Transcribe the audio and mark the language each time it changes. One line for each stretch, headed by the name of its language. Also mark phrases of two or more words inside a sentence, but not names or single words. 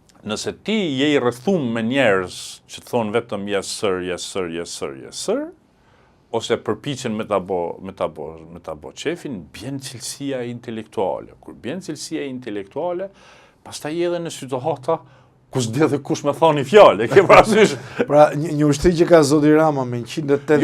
Albanian: Nëse ti je I rrethum me njerëz që thonë vetëm
English: yes sir, yes sir, yes sir, yes sir,
Albanian: ose përpiqen me ta bo qefin, bjen cilësia intelektuale. Kur bjen cilësia intelektuale, pastaj edhe në situata ku s'di dhe kush me thoni fjalë, ke parasysh? Pra, një ushtri që ka zoti Rama me 180